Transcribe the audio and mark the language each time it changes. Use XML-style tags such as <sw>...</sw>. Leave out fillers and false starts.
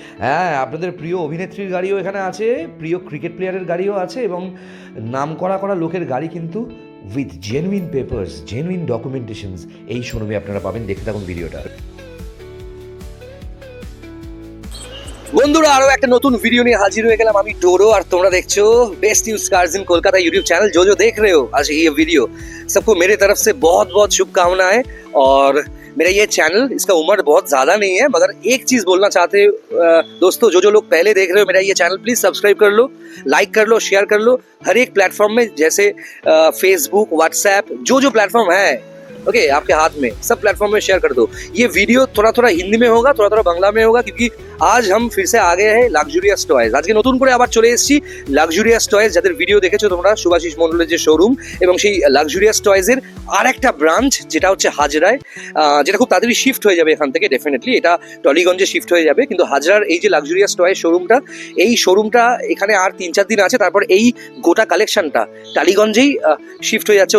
<bn>হ্যাঁ, আপনাদের প্রিয় অভিনেত্রীর গাড়িও এখানে আছে, প্রিয় ক্রিকেট প্লেয়ারের গাড়িও আছে, এবং নাম করা লোকের গাড়ি কিন্তু উইথ জেনুইন পেপারস, জেনুইন ডকুমেন্টেশনস এই শোরুমে আপনারা পাবেন। দেখতে থাকুন ভিডিওটা। বন্ধুরা, আরো একটা নতুন ভিডিও নিয়ে হাজির হয়ে গেলাম। আমি ডোরো, আর তোমরা দেখছো बेस्ट न्यूज कार्स इन कोलकाता यूट्यूब चैनल।</bn> <hi>जो देख रहे हो आज ये वीडियो, सबको मेरे तरफ से बहुत बहुत शुभकामनाएं। और मेरा ये चैनल, इसका उम्र बहुत ज़्यादा नहीं है, मगर एक चीज़ बोलना चाहते दोस्तों, जो लोग पहले देख रहे हो मेरा ये चैनल, प्लीज़ सब्सक्राइब कर लो, लाइक कर लो, शेयर कर लो। हर एक प्लेटफॉर्म में, जैसे फेसबुक, व्हाट्सएप, जो प्लेटफॉर्म है ओके आपके हाथ में, सब प्लेटफॉर्म में शेयर कर दो। ये वीडियो थोड़ा हिंदी में होगा, थोड़ा बांग्ला में होगा, क्योंकि आज हम फिर से आ गए हैं লাক্সুরিয়াস টয়েজ।</hi> <bn>আজকে নতুন করে আবার চলে এসেছি লাক্সুরিয়াস টয়েজ, যাদের ভিডিও দেখেছো তোমরা, শুভাশিস মন্ডলের যে শোরুম, এবং সেই লাক্সুরিয়াস টয়েজের আর একটা ব্রাঞ্চ যেটা হচ্ছে হাজরায়, যেটা খুব তাড়াতাড়ি শিফট হয়ে যাবে এখান থেকে। ডেফিনেটলি এটা টলিগঞ্জে শিফট হয়ে যাবে, কিন্তু হাজরার এই যে লাক্সুরিয়াস টয়েজ শোরুমটা, এই শোরুমটা এখানে আর 3-4 দিন আছে, তারপর এই গোটা কালেকশনটা টালিগঞ্জেই শিফট হয়ে যাচ্ছে।</bn>